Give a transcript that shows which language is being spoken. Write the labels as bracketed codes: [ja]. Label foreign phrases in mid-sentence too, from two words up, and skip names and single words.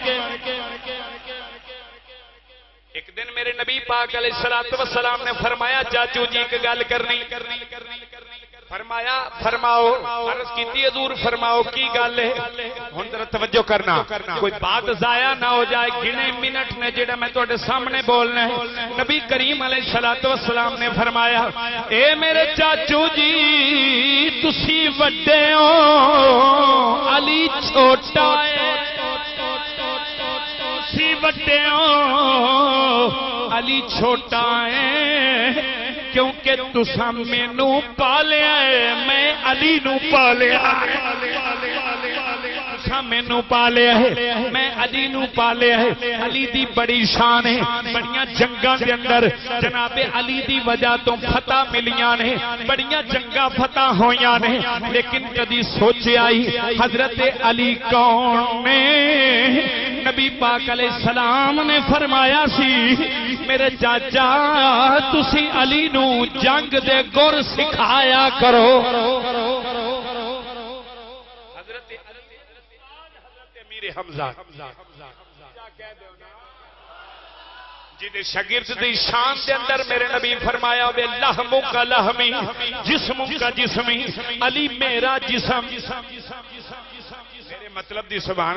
[pa] ایک دن میرے نبی پاک [ar] علیہ الصلوۃ والسلام [pa] نے فرمایا چاچو جی ایک گل کرنی فرمایا فرماؤ عرض کیتی حضور فرماؤ کی گل ہے ہن ذرا توجہ کرنا کوئی بات ضائع نہ ہو جائے گنے منٹ نے جڑا میں تواڈے سامنے بولنا ہے نبی کریم [ar] علیہ الصلوۃ والسلام [pa] نے فرمایا اے میرے چاچو جی تسی وڈے ہو علی چھوٹا ہے تسی وڈے ہو علی چھوٹا ہے کیونکہ تسا مینو پالیا ہے میں علی نو پالیا تسا مینو پالیا ہے میں علی نو پالیا ہے علی دی بڑی شان ہے بڑیاں جنگاں دے اندر جناب علی دی وجہ تو فتح ملیاں نے بڑیاں جنگاں فتح ہویاں نے لیکن کدی سوچیا ہی حضرت علی کون نے نبی پاک [ar] علیہ السلام [pa] نے فرمایا سی میرے چاچا تسی علی نو جنگ دے گر سکھایا کرو حضرت امیر حمزہ جن شاگرد دی شان دے اندر میرے نبی فرمایا وے [ar] لحم کا لحمی جسم کا جسمی [pa] علی میرا جسم میرے مطلب دی سبحان